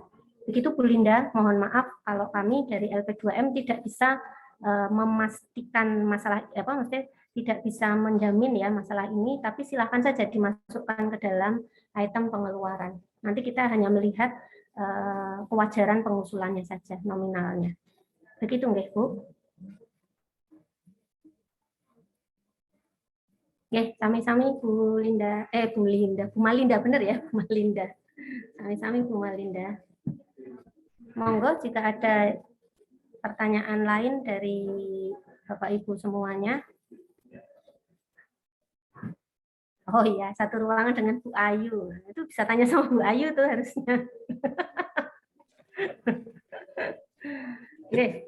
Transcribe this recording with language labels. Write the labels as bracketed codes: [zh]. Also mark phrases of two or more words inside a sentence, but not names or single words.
[id] Begitu Bu Linda, mohon maaf kalau kami dari LP2M tidak bisa memastikan masalah maksudnya tidak bisa menjamin ya masalah ini, tapi silakan saja dimasukkan ke dalam item pengeluaran. Nanti kita hanya melihat kewajaran pengusulannya saja, nominalnya. Begitu nggih, Bu? [jv] Nggih, sami-sami Bu Malinda bener ya, Bu Malinda. Sami-sami Bu Malinda. [id] Monggo jika ada pertanyaan lain dari Bapak Ibu semuanya. Oh iya, satu ruangan dengan Bu Ayu. Itu bisa tanya sama Bu Ayu tuh harusnya. Oke.